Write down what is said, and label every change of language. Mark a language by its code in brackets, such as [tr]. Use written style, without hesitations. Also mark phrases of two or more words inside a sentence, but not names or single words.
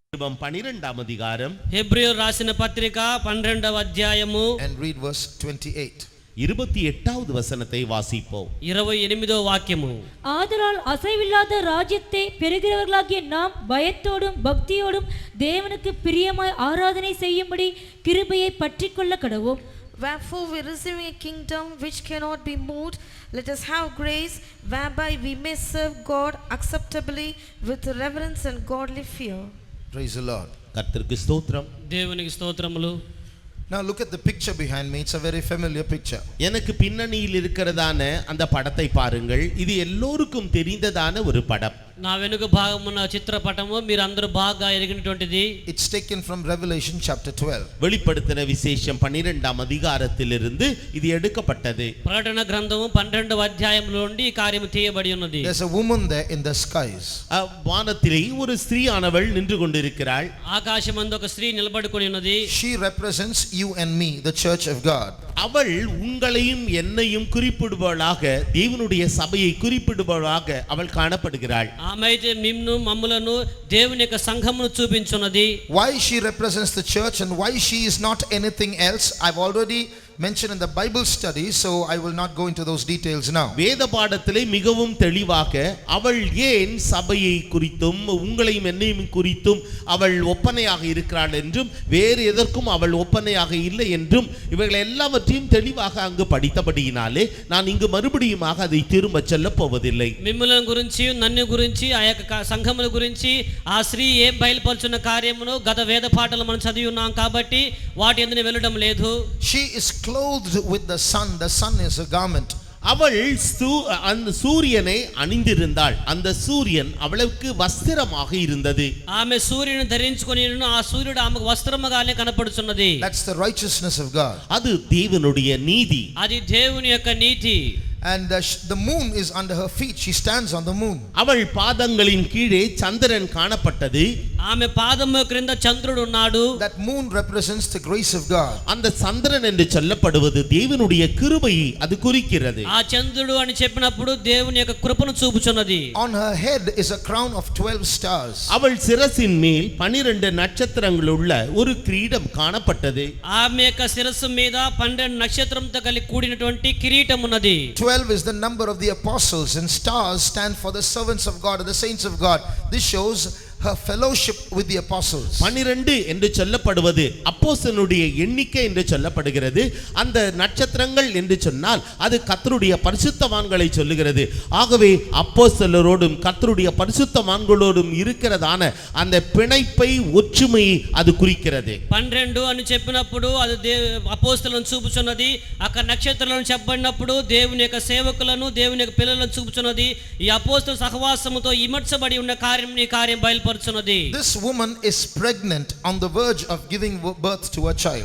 [te] 12వ అధ్యాయం హెబ్రీయులకు రాసిన పత్రిక 12వ అధ్యాయము [en] and read verse 28. [ta] 28வது வசனத்தை வாசிப்போம். [te] 28వ వాక్యము. [ta] ஆதலால் அசைவில்லாத ராஜ்யத்தை பெறுகிறவர்களாகிய நாம் பயத்தோடும் பக்தியோடும் தேவனுக்கு பிரியமாய் ஆராதனை செய்யும்படி கிருபையை பற்றிக்கொள்ள கடவோம். [en] Wherefore we receiving a kingdom which cannot be moved, let us have grace whereby we may serve God acceptably with reverence and godly fear. Praise the Lord. [ta] கர்த்தருக்கு ஸ்தோத்திரம். [te] దేవునికి స్తోత్రములు. [en] Now look at the picture behind me. It's a very familiar picture. [ta] எனக்கு பின்னணியில் இருக்கிறதான அந்த படத்தை பாருங்கள். இது எல்லோருக்கும் தெரிந்ததான ஒரு படம். [te] నా వెనుక భాగమున్న చిత్రపటము మీరందరూ బాగా ఎరిగినటువంటిది. [en] It's taken from Revelation chapter 12. [ta] வெளிப்படுத்தின விசேஷம் 12వ అధ్యాయத்திலிருந்து ఇది எடுக்கப்பட்டது. [te] ప్రకటన గ్రంథము 12వ అధ్యాయములో నుండి ఈ కార్యము తీయబడి ఉన్నది. [en] There's a woman there in the skies. [ta] வானத்திலே ஒரு ஸ்திரீயானவள் நின்று கொண்டிருக்கிறாள். [te] ఆకాశమందు ఒక స్త్రీ నిలబడుకొని ఉన్నది. [en] She represents you and me, the church of God. [ta] அவள் உங்களையும் என்னையும் குறிப்பிடுவளாக, தேவனுடைய சபையை குறிப்பிடுவளாக அவள் காணப்படுகிறாள். [te] ఆమె అయితే మిమ్ను మమ్ములను దేవుని యొక్క సంఘమును చూపించున్నది. [en] Why she represents the church and why she is not anything else, I've already mentioned in the Bible study, so I will not go into those details now. [ta] வேத பாடத்திலே மிகவும் தெளிவாக அவள் ஏன் சபையை குறித்தும் உங்களையும் என்னையும் குறித்தும் அவள் ஒப்பனையாக இருக்கிறாள் என்றும் வேறு எதற்கும் அவள் ஒப்பனையாக இல்லை என்றும் இவைகள் எல்லாவற்றையும் தெளிவாக அங்கு படித்தபடியினாலே நான் இங்கு மறுபடியுமாக அதை திரும்ப சொல்ல போவதில்லை. [te] మిమ్ములను గురించి నన్ను గురించి ఆ యొక్క సంఘముల గురించి ఆ స్త్రీ ఏం బయలుపరుచున్న కార్యమును గత వేద పాఠాలు మనం చదివి ఉన్నాం కాబట్టి వాటి యందు వెళ్ళడం లేదు. [en] She is clothed with the sun. The sun is a garment. [ta] அவள் அந்த சூரியனை அணிந்திருந்தாள். அந்த சூரியன் அவளுக்கு வஸ்திரமாக இருந்தது. [te] ఆమె సూర్యుని ధరించుకొని ఆ సూర్యుడు ఆమెకు వస్త్రముగానే కనపడుచున్నది. [en] That's the righteousness of God. [ta] அது தேவனுடைய நீதி. [te] అది దేవుని యొక్క నీతి. [en] And the moon is under her feet. She stands on the moon. [ta] அவள் பாதங்களின் கீழே சந்திரன் காணப்பட்டது. [te] ఆమె పాదము క్రింద చంద్రుడు ఉన్నాడు. [en] That moon represents the grace of God. [ta] அந்த சந்திரன் என்று சொல்லப்படுவது தேவனுடைய கிருபையை அது குறிக்கிறது. [te] ఆ చంద్రుడు అని చెప్పినప్పుడు దేవుని యొక్క కృపను చూపుచున్నది. [en] On her head is a crown of 12 stars. [ta] அவள் சிரசின் மேல் 12 நட்சத்திரங்கள் உள்ள ஒரு கிரீடம் காணப்பட்டது. [te] ఆమె యొక్క శిరస్సు మీద 12 నక్షత్రంతో కలిగి కూడినటువంటి కిరీటం ఉన్నది. [en] 12 is the number of the apostles and stars stand for the servants of God or the saints of God. This shows her fellowship with the apostles. [ta] 12 என்று சொல்லப்படுவது அப்போஸ்தலனுடைய எண்ணிக்கை என்று சொல்லப்படுகிறது. அந்த நட்சத்திரங்கள் என்று சொன்னால் அது கர்த்தருடைய பரிசுத்தவான்களை சொல்லுகிறது. ஆகவே அப்போஸ்தலரோடும் கர்த்தருடைய பரிசுத்தவான்களோடும் இருக்கிறதான அந்த பிணைப்பை ஒற்றுமையை அது குறிக்கிறது. [te] 12 అని చెప్పినప్పుడు అది అపోస్తలులను చూపుచున్నది. అక్కడ నక్షత్రాలను చెప్పబడినప్పుడు దేవుని యొక్క సేవకులను దేవుని యొక్క పిల్లలను చూపుచున్నది. ఈ అపోస్తల సహవాసముతో ఇమర్చబడి ఉన్న కార్యం బయలుపరుచున్నది. [en] This woman is pregnant on the verge of giving birth to a child.